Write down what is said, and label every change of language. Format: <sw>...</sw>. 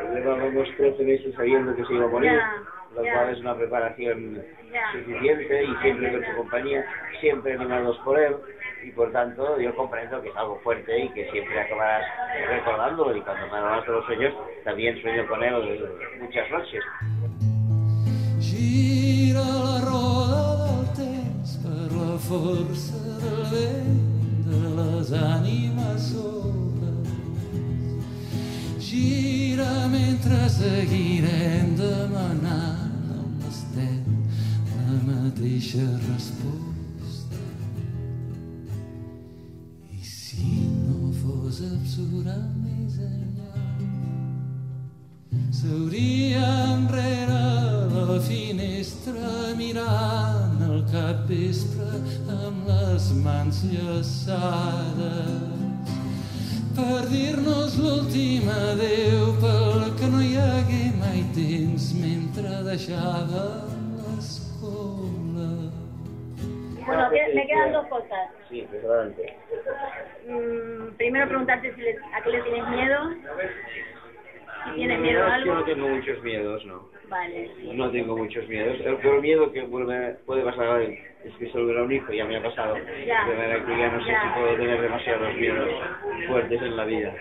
<es>Llevábamos 13 meses sabiendo que se iba a morir, lo cual es una preparación suficiente y siempre con su compañía, siempre animados por él. Y por tanto, yo comprendo que es algo fuerte y que siempre acabarás recordándolo. Y cuando me hablas de los sueños, también sueño con él muchas noches.</es> <ca>Gira la roda del temps per la força del vent de les ànimes sobres. Gira mentre seguirem demanant on estem la mateixa resposta. I si no fos absurda més enllà, s'hauria enrere la finestra mirant el capvespre amb les mans llaçades per dir-nos l'últim adéu pel que no hi hagué mai temps mentre deixava l'escola.</ca> <es>Bueno, me quedan 2 cosas. Sí, precisamente. Primero preguntarte si a qué le tienes miedo. ¿Tienes miedo a algo? Yo no tengo muchos miedos, no. Vale. No tengo muchos miedos. El peor miedo que puede pasar hoy es que se hubiera un hijo, ya me ha pasado. De manera que ya no sé si puedo tener demasiados miedos fuertes en la vida.</es>